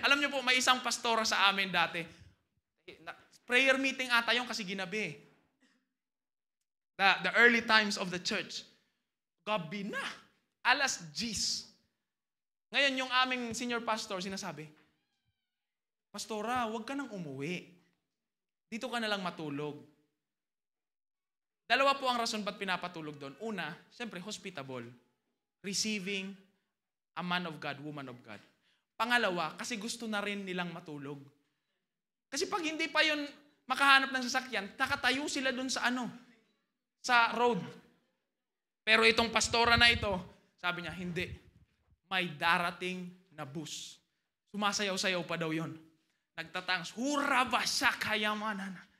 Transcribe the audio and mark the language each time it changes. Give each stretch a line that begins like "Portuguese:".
Filipino: Alam niyo po, may isang pastora sa amin dati. Prayer meeting ata yung kasi ginabi.
English: The early times of the church.
Filipino: Gabi na. Alas 10. Ngayon, yung aming senior pastor, sinasabi, Pastora, huwag ka nang umuwi. Dito ka na lang matulog. Dalawa po ang rason ba't pinapatulog doon. Una, siyempre, hospitable.
English: Receiving a man of God, woman of God.
Filipino: Pangalawa, kasi gusto na rin nilang matulog. Kasi pag hindi pa yun makahanap ng sasakyan, nakatayo sila doon sa road. Pero itong pastora na ito, sabi niya, hindi. May darating na bus. Sumasayaw-sayaw pa daw yon. Nagtatangs, hurra ba siya kayamanan?